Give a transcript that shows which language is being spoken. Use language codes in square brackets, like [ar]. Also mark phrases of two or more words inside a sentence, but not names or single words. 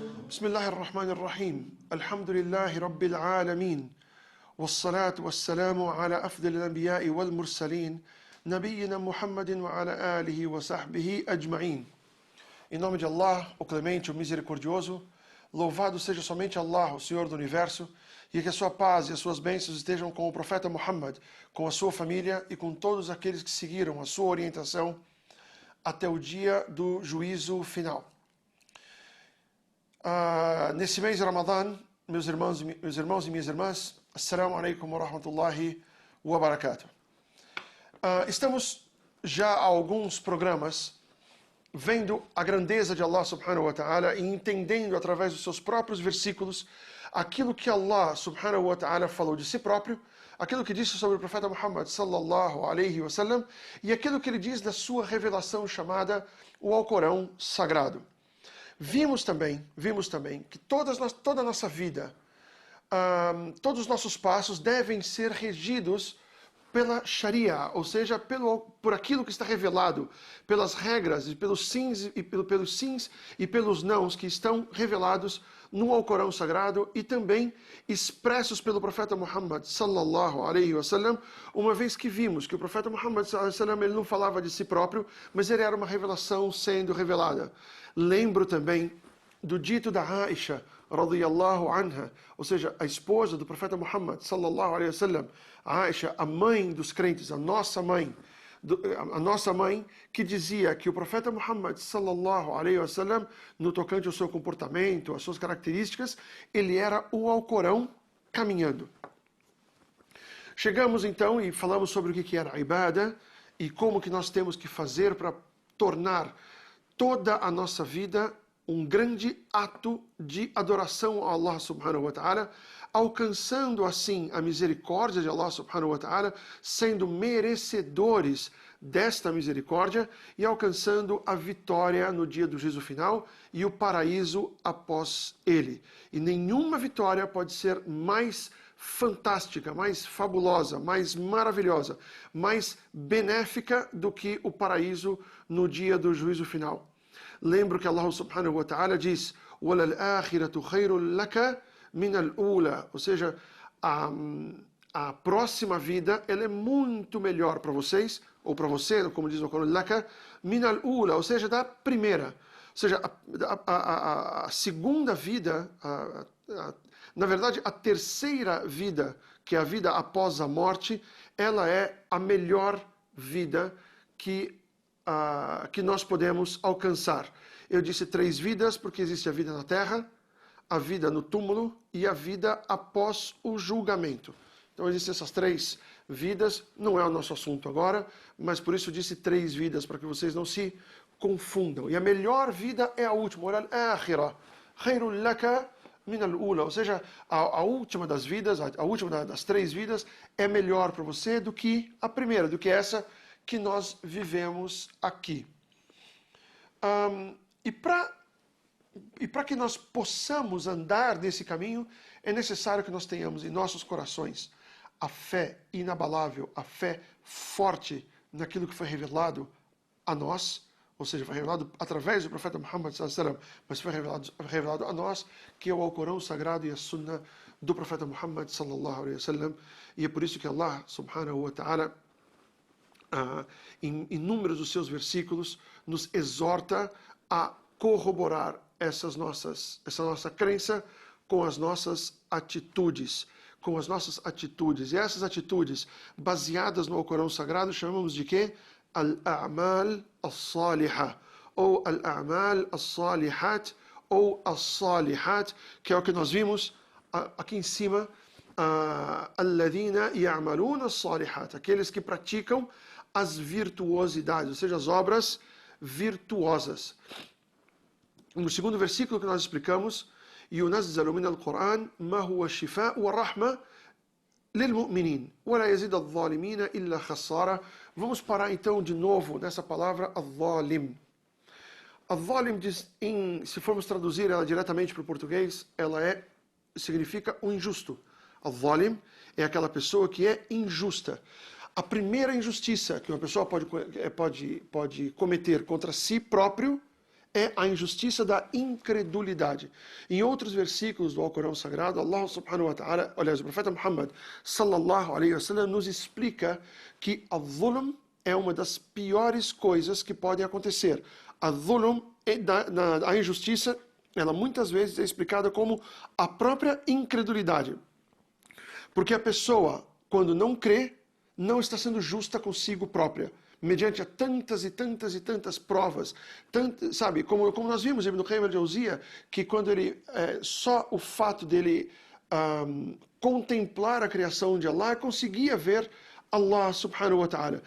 [ar] بسم الله الرحمن الرحيم الحمد لله رب العالمين والصلاة والسلام على أفضل الأنبياء والمرسلين نبينا محمد وعلى آله وصحبه أجمعين. [pt] Em nome de Allah, o Clemente, o Misericordioso, louvado seja somente Allah, o Senhor do Universo, e que a sua paz e as suas bênçãos estejam com o profeta Muhammad, com a sua família e com todos aqueles que seguiram a sua orientação até o dia do juízo final. Nesse mês de Ramadã, meus irmãos e minhas irmãs, [ar] السلام عليكم ورحمة الله وبركاته. [pt] Estamos já há alguns programas vendo a grandeza de Allah [ar] سبحانه وتعالى [pt] e entendendo através dos seus próprios versículos aquilo que Allah subhanahu wa ta'ala falou de si próprio, aquilo que disse sobre o profeta Muhammad [ar] صلى الله عليه وسلم [pt] e aquilo que ele diz da sua revelação chamada o Alcorão Sagrado. Vimos também que toda a nossa vida, todos os nossos passos devem ser regidos pela Sharia, ou seja, por aquilo que está revelado, pelas regras e pelos sims e pelos nãos que estão revelados no Alcorão Sagrado e também expressos pelo profeta Muhammad [ar] صلى الله عليه وسلم, [pt] uma vez que vimos que o profeta Muhammad [ar] صلى الله عليه وسلم [pt] ele não falava de si próprio, mas ele era uma revelação sendo revelada. Lembro também do dito da Aisha [ar] رضي الله عنها, [pt] ou seja, a esposa do profeta Muhammad [ar] صلى الله عليه وسلم, [pt] Aisha, a mãe dos crentes, a nossa mãe, que dizia que o profeta Muhammad [ar] صلى الله عليه وسلم, [pt] no tocante ao seu comportamento, às suas características, ele era o Alcorão caminhando. Chegamos então e falamos sobre o que era a ibada e como que nós temos que fazer para tornar toda a nossa vida um grande ato de adoração a Allah [ar] سبحانه وتعالى, [pt] alcançando assim a misericórdia de Allah [ar] سبحانه وتعالى, [pt] sendo merecedores desta misericórdia e alcançando a vitória no dia do juízo final e o paraíso após ele. E nenhuma vitória pode ser mais fantástica, mais fabulosa, mais maravilhosa, mais benéfica do que o paraíso no dia do juízo final. Lembro que Allah [ar] سبحانه وتعالى [pt] diz [ar] وَلَلْآخِرَةُ خَيْرٌ لَكَ مِنَ الْأُولَى, [pt] ou seja, a próxima vida ela é muito melhor para vocês, ou para você, como diz o Corão, [ar] لَكَ مِنَ الْأُولَى, [pt] ou seja, da primeira. Ou seja, a segunda vida, na verdade, a terceira vida, que é a vida após a morte, ela é a melhor vida que nós podemos alcançar. Eu disse 3 vidas porque existe a vida na terra, a vida no túmulo e a vida após o julgamento. Então existem essas 3 vidas, não é o nosso assunto agora, mas por isso eu disse 3 vidas, para que vocês não se confundam. E a melhor vida é a última, [ar] الآخرة خير لك من الأولى, [pt] ou seja, a última das vidas, a última das 3 vidas é melhor para você do que a primeira, do que essa que nós vivemos aqui. E para que nós possamos andar nesse caminho, é necessário que nós tenhamos em nossos corações a fé inabalável, a fé forte naquilo que foi revelado a nós, ou seja, foi revelado através do profeta Muhammad [ar] صلى الله عليه وسلم, [pt] mas foi revelado a nós, que é o Alcorão Sagrado e a Sunna do profeta Muhammad [ar] صلى الله عليه وسلم. [pt] E é por isso que Allah [ar] سبحانه وتعالى [pt] em inúmeros dos seus versículos, nos exorta a corroborar essa nossa crença com as nossas atitudes. E essas atitudes, baseadas no Alcorão Sagrado, chamamos de quê? [ar] الأعمال الصالحة, ou الأعمال الصالحات, [pt] ou as-salihat, que é o que nós vimos aqui em cima, [ar] الذين يعملون الصالحات, [pt] aqueles que praticam as virtuosidades, ou seja, as obras virtuosas. No segundo versículo que nós explicamos, [ar] يُنَزَّلُ مِنَ الْقُرْآنِ مَا هُوَ الشِّفَاءُ وَالرَّحْمَةُ لِلْمُؤْمِنِينَ وَلَا يَزِيدُ الظَّالِمِينَ إِلَّا خَسَارًا. [pt] Vamos parar então de novo nessa palavra al-zalim. Al-zalim, se formos traduzir ela diretamente para o português, ela significa o injusto. Al-zalim é aquela pessoa que é injusta. A primeira injustiça que uma pessoa pode cometer contra si próprio é a injustiça da incredulidade. Em outros versículos do Alcorão Sagrado, Allah [ar] سبحانه وتعالى, [pt] aliás, o profeta Muhammad [ar] صلى الله عليه وسلم [pt] nos explica que a zulm é uma das piores coisas que podem acontecer. A zulm, a injustiça, ela muitas vezes é explicada como a própria incredulidade. Porque a pessoa, quando não crê, não está sendo justa consigo própria, mediante tantas e tantas e tantas provas, sabe, como nós vimos em Ibn Qayyim al-Jawziyya, que quando só o fato dele contemplar a criação de Allah, conseguia ver Allah [ar] سبحانه وتعالى.